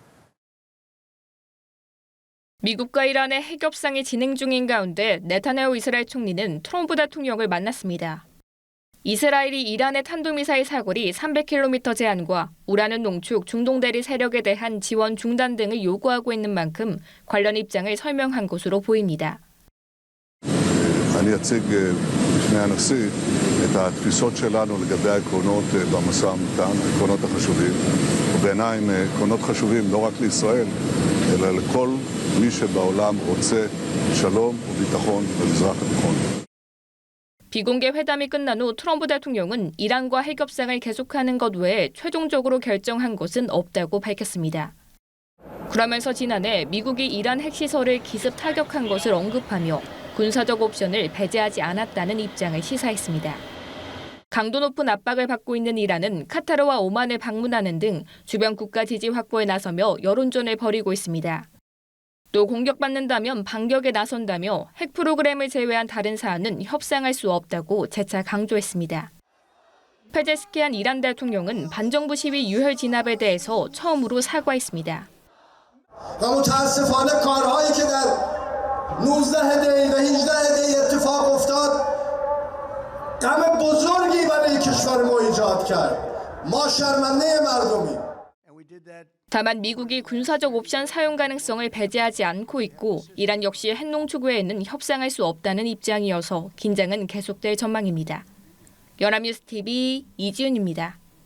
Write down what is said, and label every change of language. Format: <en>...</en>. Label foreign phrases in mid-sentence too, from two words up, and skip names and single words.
<ko>미국과 이란의 핵 협상이 진행 중인 가운데 네타냐후 이스라엘 총리는 트럼프 대통령을 만났습니다. 이스라엘이 이란의 탄도미사일 사거리 300km 제한과 우라늄 농축 중동 대리 세력에 대한 지원 중단 등을 요구하고 있는 만큼 관련 입장을 설명한 것으로 보입니다.</ko> <he>אני אציג בפני הנשיא את התפיסות שלנו לגבי העקרונות במשא ומתן, העקרונות החשובים, ובעיניי הם עקרונות חשובים לא רק לישראל, אלא לכל מי שבעולם רוצה שלום וביטחון במזרח התיכון.</he> <ko>비공개 회담이 끝난 후 트럼프 대통령은 이란과 핵 협상을 계속하는 것 외에 최종적으로 결정한 것은 없다고 밝혔습니다. 그러면서 지난해 미국이 이란 핵시설을 기습 타격한 것을 언급하며 군사적 옵션을 배제하지 않았다는 입장을 시사했습니다. 강도 높은 압박을 받고 있는 이란은 카타르와 오만을 방문하는 등 주변 국가 지지 확보에 나서며 여론전을 벌이고 있습니다. 또 공격받는다면 반격에 나선다며 핵 프로그램을 제외한 다른 사안은 협상할 수 없다고 재차 강조했습니다. 페제스키안 이란 대통령은 반정부 시위 유혈 진압에 대해서 처음으로 사과했습니다.</ko> <fa>و متاسفانه کارهایی که در 19 دی و 18 دی اتفاق افتاد غم بزرگی برای کشور ما ایجاد کرد. ما شرمنده مردمیم.</fa> <ko>다만 미국이 군사적 옵션 사용 가능성을 배제하지 않고 있고 이란 역시 핵농축 외에는 협상할 수 없다는 입장이어서 긴장은 계속될 전망입니다. 연합뉴스 TV 이지은입니다.</ko>